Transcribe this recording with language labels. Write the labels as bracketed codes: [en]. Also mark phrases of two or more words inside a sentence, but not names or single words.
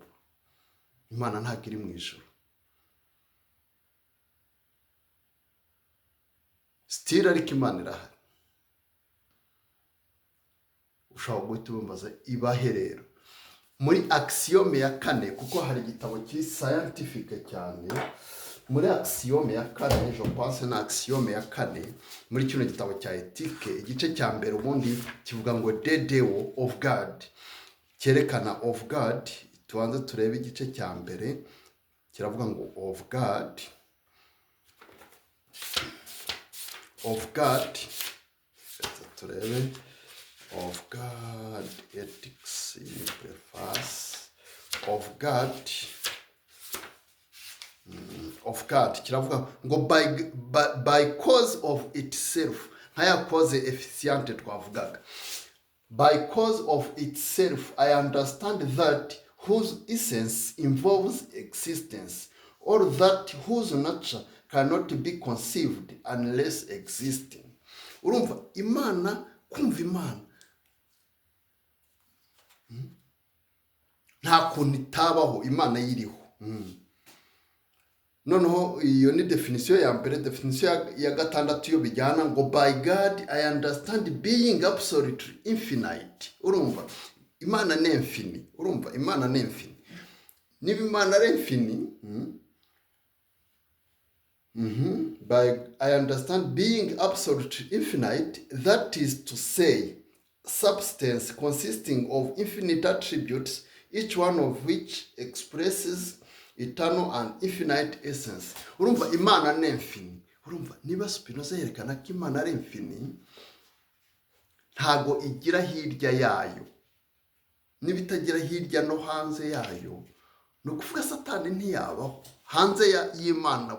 [rw] Imana ntabwo iri mu ijuru. Still ariko Imana irahari. Ushobora guhita ubimbaza ibahe rero muri axiome ya 4, kuko hari igitabo kiri scientifique cyane. Muri axiome ya 4, [fr] je pense [rw] na axiome ya 4 muri kino gitabo cya ethique, igice cya mbere ubundi kivuga ngo dedeo [en] of God, [rw] cyerekana [en] of God. [rw] Tubanze turebe igice cya mbere, kiravuga ngo [en] of God, of God. Turebe of God ethics in preface of God. Of God [rw] kiravuga ngo [en] by cause of itself, nkaya cause efficient twavugaga. By cause of itself I understand that whose essence involves existence, or that whose nature cannot be conceived unless existing. [rw] Urumva Imana, kumva Imana nta kuntu itabaho, Imana yiriho. Noneho iyo ni definition ya mbere. Definition ya 6 yo bijyana ngo [en] by God I understand being absolutely infinite. [rw] Urumva Imana ni infini. Urumva Imana ni infini. Niba Imana ari infini, [en] by I understand being absolutely infinite, that is to say substance consisting of infinite attributes, each one of which expresses eternal and infinite essence. [rw] Urumva Imana ni infini. Urumva niba Spinoza yerekana ko Imana ari infini, ntago igira hirya yayo. Niba itagira hirya no hanze yayo, ni ukuvuga Satani ntiyabaho hanze y'Imana.